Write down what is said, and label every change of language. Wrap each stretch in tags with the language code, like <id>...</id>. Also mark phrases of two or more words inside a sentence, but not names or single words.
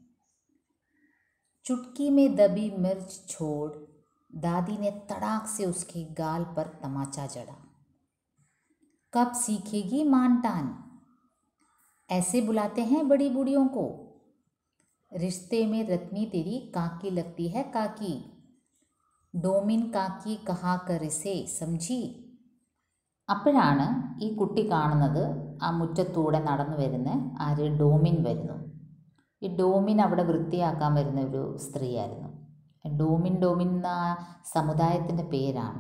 <hi>चुटकी में दबी मिर्च छोड़ दादी ने तड़ाक से उसके गाल पर तमाचा जड़ा। कब सीखेगी मान टान, ऐसे बुलाते हैं बड़ी बूढ़ियों को। रिश्ते में रत्नी तेरी काकी लगती है काकी, डोमिन काकी कहा करी से समझी.</hi> <ml>അപ്പോഴാണ് ഈ കുട്ടി കാണുന്നത് ആ മുറ്റത്തൂടെ നടന്നു വരുന്ന ആര്, ഡോമിൻ വരുന്നു. ഈ ഡോമിൻ അവിടെ വൃത്തിയാക്കാൻ വരുന്ന ഒരു സ്ത്രീയായിരുന്നു. ഡോമിൻ ഡോമിൻ എന്ന സമുദായത്തിൻ്റെ പേരാണ്.</ml>